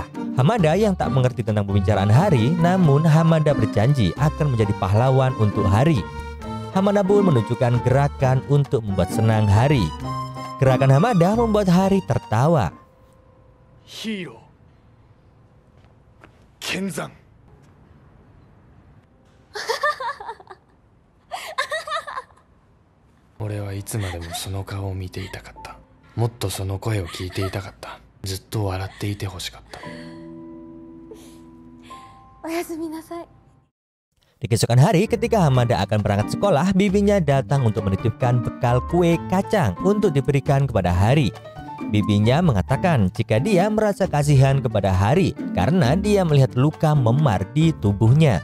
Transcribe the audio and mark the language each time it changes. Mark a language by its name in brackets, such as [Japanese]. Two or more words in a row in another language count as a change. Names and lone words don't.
[Indonesian] Hamada yang tak mengerti tentang pembicaraan Hari, namun Hamada berjanji akan menjadi pahlawan untuk Hari. Hamada pun menunjukkan gerakan untuk membuat senang Hari. Gerakan Hamada membuat Hari tertawa. Hero Kenzan. [Japanese] 俺はいつまでもその顔を見ていたかった。もっとその声を聞いていたかった。ずっと笑っていてほしかった。おやすみなさい。 [Indonesian] Di keesokan hari ketika Hamada akan berangkat sekolah, bibinya datang untuk menitipkan bekal kue kacang untuk diberikan kepada Hari. Bibinya mengatakan jika dia merasa kasihan kepada Hari karena dia melihat luka memar di tubuhnya.